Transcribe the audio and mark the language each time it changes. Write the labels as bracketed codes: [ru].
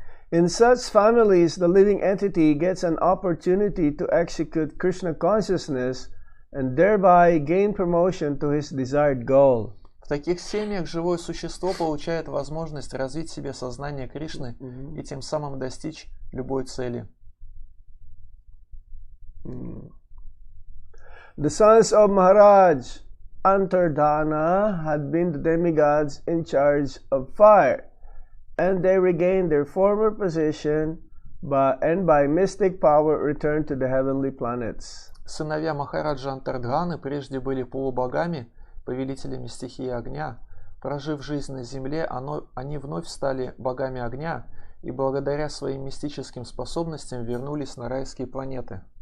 [en] In such families, the living entity gets an opportunity to execute Krishna consciousness and thereby gain promotion to his desired goal. [ru] В таких семьях живое существо получает возможность развить в себе сознание Кришны и тем самым достичь любой цели. [en] The sons of Maharaj Antardhana had been the demigods in charge of fire, and they regained their former position and by mystic power returned to the heavenly planets. [ru] Сыновья Махараджа Антардханы прежде были полубогами, повелителями стихии огня. Прожив жизнь на земле, они вновь стали богами огня и благодаря своим мистическим способностям вернулись на райские планеты.